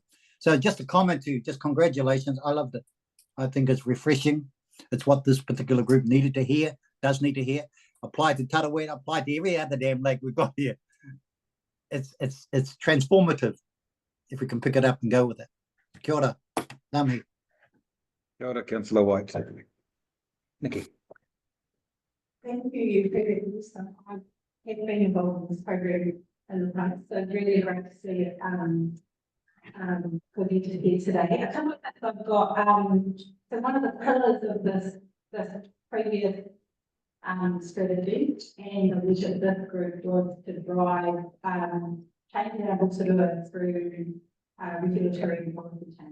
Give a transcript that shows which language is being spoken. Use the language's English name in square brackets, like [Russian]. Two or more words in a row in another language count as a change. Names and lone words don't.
[English] So just a comment to you, just congratulations. I loved it. I think it's refreshing. It's what this particular group needed to hear, does need to hear. Apply to Tarawera, apply to every other damn lake we've got here. It's transformative if we can pick it up and go with it. [Māori] Kia ora. Nami. Kia ora, [English] Councillor White. Nikki. Thank you for your wisdom. I have been involved in this program in the past, so really great to see it presented here today. A couple of things I've got, so one of the pillars of this previous strategy and the vision of this group was to drive change in our Rotorua through regulatory and policy change.